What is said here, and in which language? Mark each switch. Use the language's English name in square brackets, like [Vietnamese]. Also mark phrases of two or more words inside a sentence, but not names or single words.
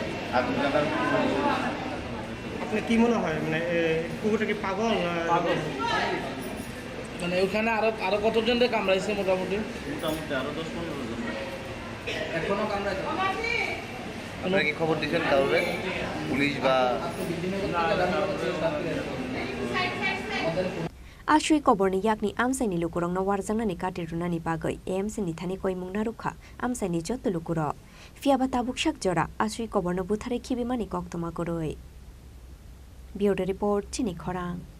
[Bangla] আপনি কি মনে হয় মানে কুকুরটা কি পাগল পাগল মানে ওখানে আরো কতজন কামড়াইছে মোটামুটি আরো 10-15 জন এখনো কামড়াইছে আপনারা কি খবর দিয়েছেন কাউকে পুলিশ বা [Kok Borok] Ashui koborni yakni amsaini lukurong na warjangnani katirunani bagai AMC ni thani koimung narukha amsaini jotto lukuro fiaba tabukshak jora ashui koborno buthare khibimani koktoma koroi [English] Bureau report [Kok Borok] Chini Khorang